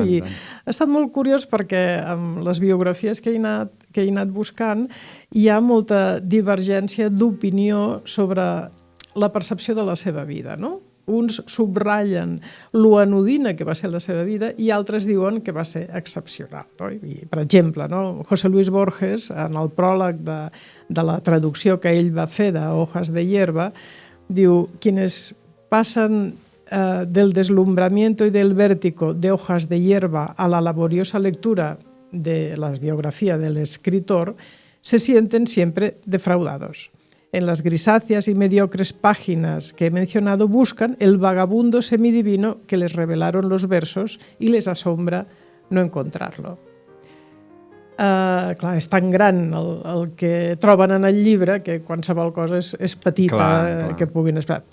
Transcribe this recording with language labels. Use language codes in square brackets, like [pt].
[ca] I ha estat molt curiós perquè amb les biografies que he anat buscant hi ha molta divergència d'opinió sobre la percepció de la seva vida, no? Uns subratllen lo anodina que va ser la seva vida i altres diuen que va ser excepcional, no? I, per exemple, no? José Luis Borges, en el pròleg de la traducció que ell va fer de Hojas de hierba, diu: [es] quienes pasan del deslumbramiento y del vértigo de Hojas de hierba a la laboriosa lectura de la biografía del escritor se sienten siempre defraudados. En las grisáceas y mediocres páginas que he mencionado buscan el vagabundo semidivino que les revelaron los versos y les asombra no encontrarlo. [ca] Clar, és tan gran el que troben en el llibre que qualsevol cosa és petita, clar. Que puguin esperar.